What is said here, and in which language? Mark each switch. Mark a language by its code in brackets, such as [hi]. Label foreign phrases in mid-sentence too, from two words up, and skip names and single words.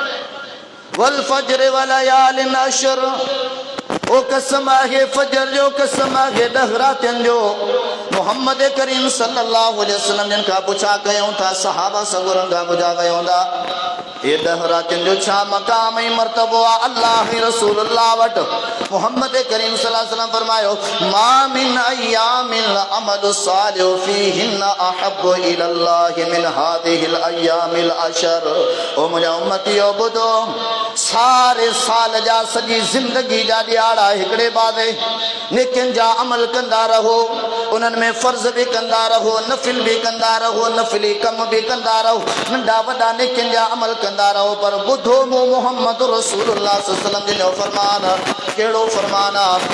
[ar] والفجر وليال عشر [sd] ओ कसम आहे फजर जो कसम आहे 10 रातियुनि जो मोहम्मद करीम [ar] صلى الله عليه وسلم [sd] जिन खां पुछा कयूं था सहाबा सगुरनि खां पुछा कयूं था ये 10 रातियुनि जो छा मक़ाम ऐं मर्तबो आहे अल्लाह रसूलुल्लाह वटि मोहम्मद करीम [ar] صلى الله عليه وسلم [sd] फरमायो [ar] ما من أيام العمل الصالح فيهن أحب إلى الله من هذه الأيام العشر [sd] ओ मुंहिंजा उम्मतियो ॿुधो सारे साल जा सॼी ज़िंदगी जा ॾियारा हिकिड़े बादे नेकियुनि जा अमल कंदा रहो उन्हनि में फ़र्ज़ बि कंदा रहो नफ़िल बि कंदा रहो नफ़िली कम बि कंदा रहो नंढा वॾा नेकियुनि जा अमल कंदा रहो पर ॿुधो मूं मोहम्मद रसूलुल्लाह [ar] صلى الله عليه وسلم [sd] जो फरमान कहिड़ो फरमान आहे